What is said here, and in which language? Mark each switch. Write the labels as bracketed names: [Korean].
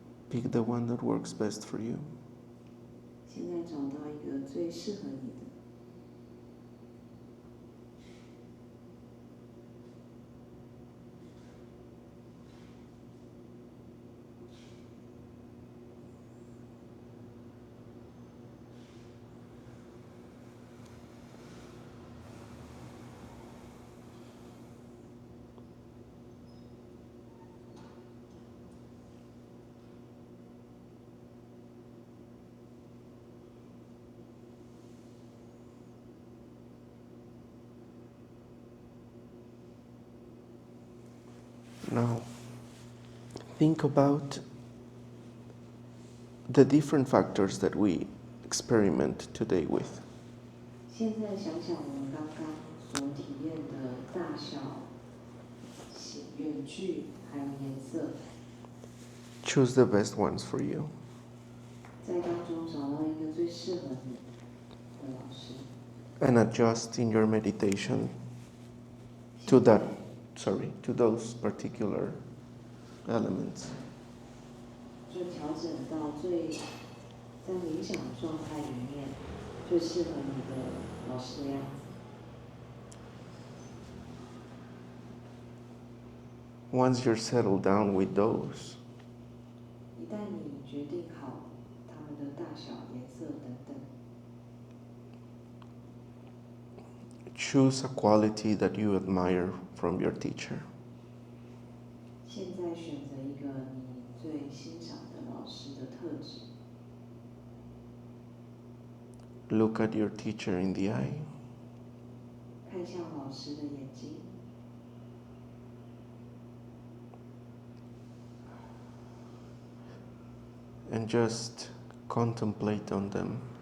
[English] pick the one that works best for you. [Chinese] 现在找到一个最适合你的。 [English] Now, think about the different factors that we experiment today with. [Chinese] 现在想想我们刚刚所体验的大小、远距还有颜色， [English] Choose the best ones for you. [Chinese] 在当中找到一个最适合你的老师。 [English] And adjust in your meditation to those particular elements. [Chinese] 就调整到在冥想状态里面最适合你的老师的样子。 [English] Once you're settled down with those, [Chinese] 一旦你决定好它们的大小、颜色等等， [English] choose a quality that you admire from your teacher. [Chinese] 现在选择一个你最欣赏的老师的特质， [English] Look at your teacher in the eye. [Chinese] 看向老师的眼睛， [English] And just contemplate on them.